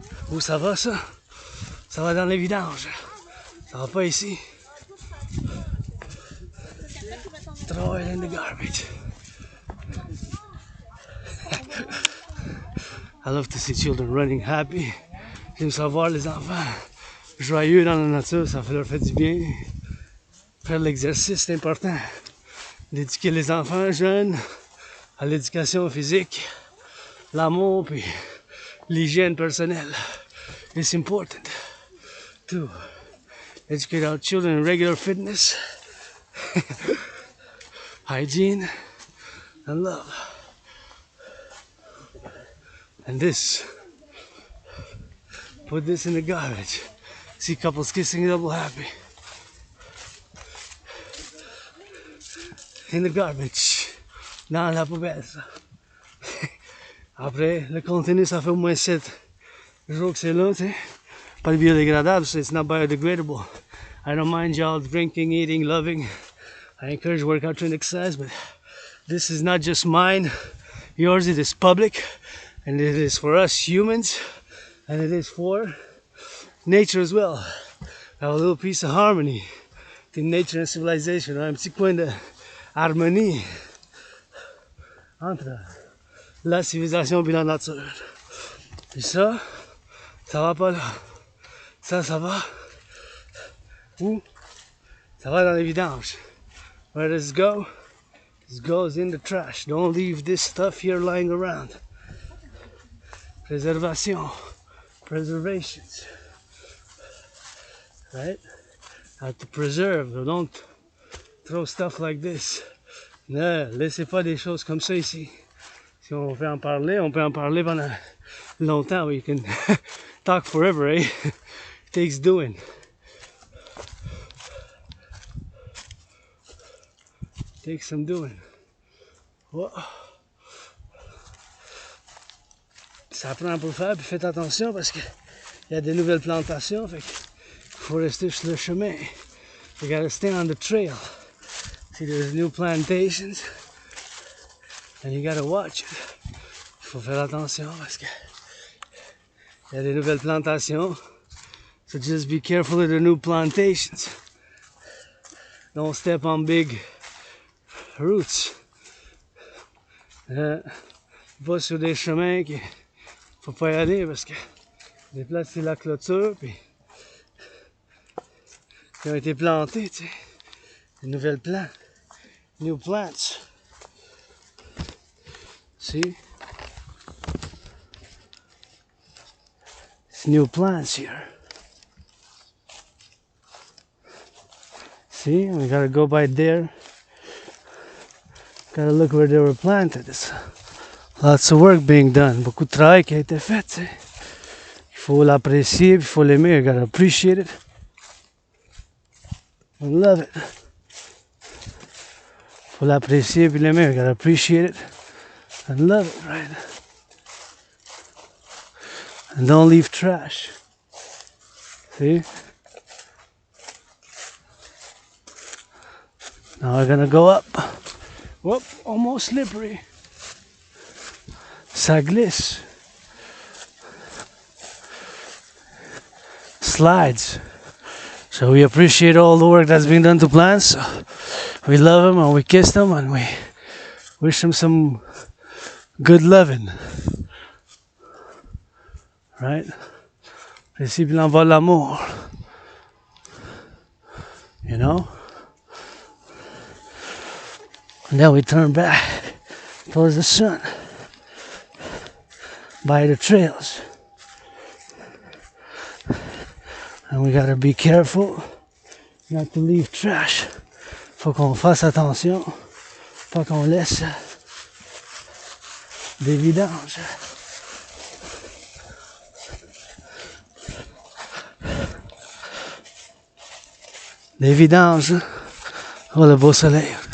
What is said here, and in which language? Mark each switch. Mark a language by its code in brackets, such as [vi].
[fr] Où ça va ça? Ça va dans les vidanges. Ça va pas ici. [en] Throw it in the garbage. I love to see children running happy. [fr] J'aime savoir les enfants joyeux dans la nature, ça leur fait du bien. Faire de l'exercice, c'est important. D'éduquer les enfants jeunes à l'éducation physique, l'amour puis l'hygiène personnelle. [en] It's important to educate our children in regular fitness, hygiene, and love. And this, put this in the garbage. See couples kissing, double happy. In the garbage. [fr] Dans la poubelle, ça. Après, le contenu, ça fait au moins 7 jours que c'est là, tu sais. Pas biodégradable, [en] so it's not biodegradable. I don't mind y'all drinking, eating, loving. I encourage workout, train, exercise, but this is not just mine. Yours, it is public. And it is for us humans. And it is for nature as well. Have a little piece of harmony in nature and civilization. [fr] Un petit coin de harmonie entre la civilisation et la nature. Et ça va pas là. Ça va où? Ça va dans les vidanges. [en] Where does it go? It goes in the trash. Don't leave this stuff here lying around. Preservation. Preservations. Right? Have to preserve. Don't throw stuff like this. [fr] Ne laissez pas des choses comme ça ici. Si on veut en parler, on peut en parler pendant longtemps. [en] We can talk forever, eh? It takes doing. Takes some doing. Oh. [fr] Ça prend pour le faire, puis faites attention parce qu'il y a des nouvelles plantations, fait qu'il faut rester sur le chemin. [en] You gotta stay on the trail. See, there's new plantations, and you gotta watch it. [fr] Il faut faire attention parce qu'il y a des nouvelles plantations. [en] So just be careful of the new plantations. Don't step on big roots. [fr] Va sur des chemins qui faut pas y aller parce que déplacer la clôture puis qui ont été plantés, tu sais, des nouvelles plantes, [en] new plants. See, it's new plants here. See, we gotta go by there. Gotta look where they were planted. It's lots of work being done. [fr] Beaucoup de travail qui a été fait, tu sais. Il faut l'apprécier, il faut l'aimer. [en] You gotta appreciate it and love it. [fr] Il faut l'apprécier puis l'aimer. [en] You gotta appreciate it and love it, right? And don't leave trash. See? Now we're gonna go up. Whoop, almost slippery. [fr] Ça glisse. [en] Slides. So we appreciate all the work that's been done to plants. we love them and we kiss them and we wish them some good loving. [fr] Right? Ici, il envoie l'amour. [en] You know? And then we turn back towards the sun by the trails. And we gotta be careful not to leave trash. [fr] Faut qu'on fasse attention, pas qu'on laisse des vidanges. Des vidanges. Oh, le beau soleil.